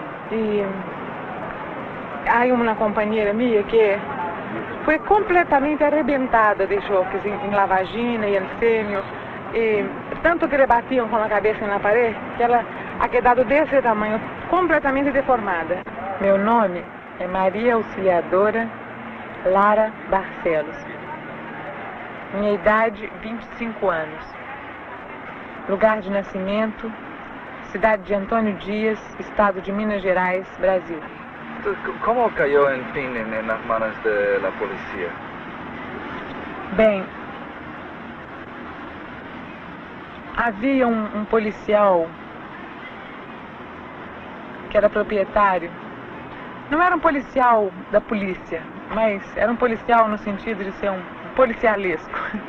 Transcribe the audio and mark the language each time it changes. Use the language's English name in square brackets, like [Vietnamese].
[Spanish] Y hay una compañera mía que fue completamente arrebentada de choques en la vagina y el seno, y tanto que le batían con la cabeza en la pared, que ela ha quedado [Portuguese] desse tamanho, [Spanish] completamente deformada. [Portuguese] Meu nome é Maria Auxiliadora Lara Barcelos. Minha idade, 25 anos. Lugar de nascimento, cidade de Antônio Dias, estado de Minas Gerais, Brasil. [Spanish] ¿Cómo cayó en fin en las manos de la policía? [Portuguese] Bem, havia um policial que era proprietário. Não era um policial da polícia, mas era um policial no sentido de ser um policialesco.